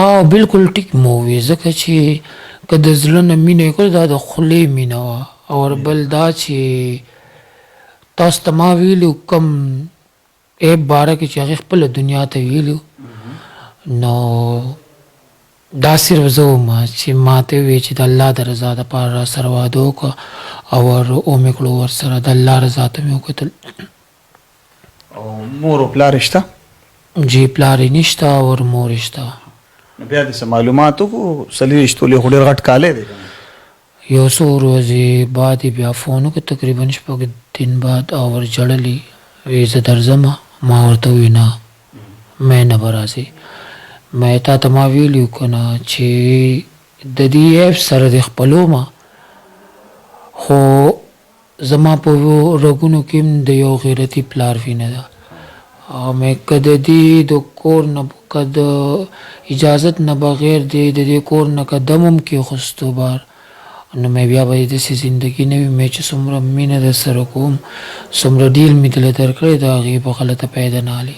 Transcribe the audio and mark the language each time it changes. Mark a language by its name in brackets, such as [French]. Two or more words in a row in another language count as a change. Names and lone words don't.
[Pashto] او بالکل ټیک مو وي ځکه چې که د زړه نه مینه یې کړې دا د خولې مینه وه اور بل دا چې تاسو ته ما ویلو کوم ایپ باره کې چې هغې خپله دنیا ته ویلو نو دا صرف زه وم چې ما ته وویې چې د الله د رضا دپاره را سره واده وکړه او ومې کړو ورسره د الله رضا ته مې وکتل او مور او پلار شته جی پلار یې نشته اور مور یې شته نو بیا دې څه معلومات وکړو 40 تولې خو ډېر غټ کالی دی یو څو ورځې بعد یې بیا فون وکړ تقریبا 6 [Urdu] دن بعد [Pashto] اور جړلي وی زه درځم ما ورته وویل نه مې نه به راځې مې تا ته ما ویلي که نه چې د دې ایپ سره دې خپلومه خو زما په رګونو کې هم د یو غیرتي پلار وینه ده او مې که د دې د کور نه که د اجازت نه بغیر د دې کور نه قدم هم کېښستو بار نو مې بیا به داسې زندګي نه وي مې چې څومره مینه در سره کوم څومره ډیل مې دله درکړی د هغې په غلطه پیدا نه هلې